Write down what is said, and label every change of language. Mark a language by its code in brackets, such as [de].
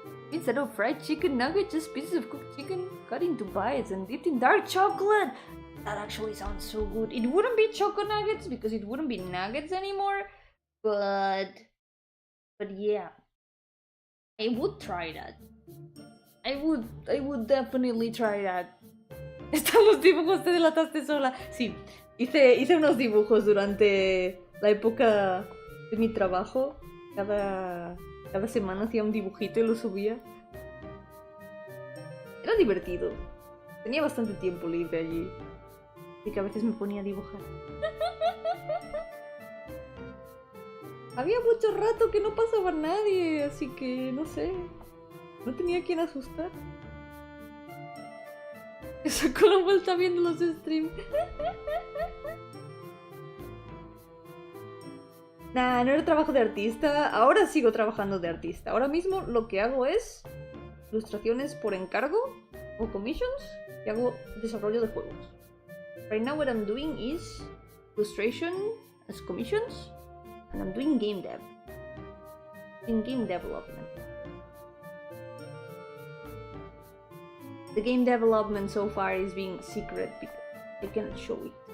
[en] Instead of fried chicken nuggets, just pieces of cooked chicken cut into bites and dipped in dark chocolate. That actually sounds so good. It wouldn't be choco nuggets because it wouldn't be nuggets anymore, but yeah, I would try that. I would definitely try that. [es] Están los dibujos, te delataste sola. Sí, hice unos dibujos durante la época de mi trabajo. Cada semana hacía un dibujito y lo subía. Era divertido. Tenía bastante tiempo libre allí. Así que a veces me ponía a dibujar. Había mucho rato que no pasaba nadie, así que no sé. No tenía a quien asustar. Eso con la vuelta viendo los streams. Nah, no era trabajo de artista. Ahora sigo trabajando de artista. Ahora mismo lo que hago es ilustraciones por encargo o commissions y hago desarrollo de juegos. [en] Right now what I'm doing is illustration as commissions and I'm doing game dev. In game development. The game development so far is being secret because I cannot show it.